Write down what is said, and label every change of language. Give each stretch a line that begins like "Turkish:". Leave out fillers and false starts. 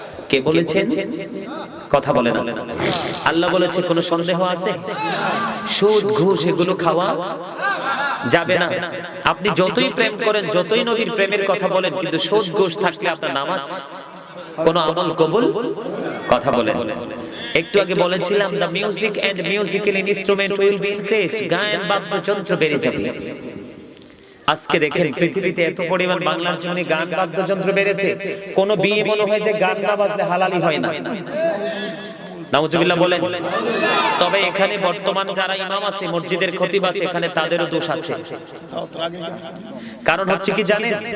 Bangla: কে বলেছেন? কথা বলে না। আল্লাহ বলেছে, কোনো সন্দেহ আছে? সুদ ঘুষ এগুলো খাওয়া যাবে না। আপনি যতই প্রেম করেন, যতই নবীর প্রেমের কথা বলেন, কিন্তু সুদ ঘুষ থাকলে আপনার নামাজ, কোন আমল কবুল, কথা বলেন। একটু আগে বলেছিলাম,
English: the music and musical instrument will be increased,
Bangla: গায়ন বাদ্যযন্ত্র বেড়ে যাবে। আজকে দেখেন পৃথিবীতে এত পরিমাণ বাংলার জন্য গান বাদ্যযন্ত্র বেড়েছে, কোন বিয়ে মনে হয় যে গান না বাজলে হালালি হয় না। নাউজুবিল্লাহ বলেন। তবে এখানে বর্তমান যারা ইমাম আছে, মসজিদের খতিব আছে, এখানে তাদেরও দোষ আছে। কারণ হচ্ছে কি জানেন?